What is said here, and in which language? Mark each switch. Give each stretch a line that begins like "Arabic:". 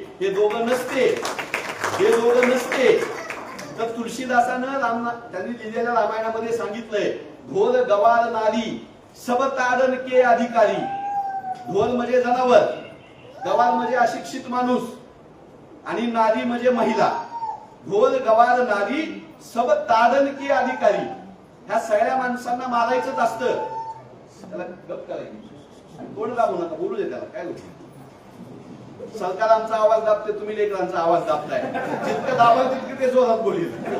Marathi: हे दोघं नसते तर तुळशीदासानं त्यांनी लिहिलेल्या रामायणामध्ये सांगितलंय,
Hindi: ढोल गवार नारी सब तारण के अधिकारी.
Marathi: ढोल म्हणजे जनावर, गवार म्हणजे अशिक्षित माणूस आणि नारी म्हणजे महिला.
Hindi: ढोल गवार नारी सब तारण के अधिकारी.
Marathi: ह्या सगळ्या माणसांना मारायचंच असतं. त्याला गप करायचं, कोण दाबू नका, बोलू दे त्याला, काय होतं. सरकार आमचा आवाज दाबते, तुम्ही लेकरांचा आवाज दाबताय, जितकं दाबाल तितकं ते जोरात बोलील.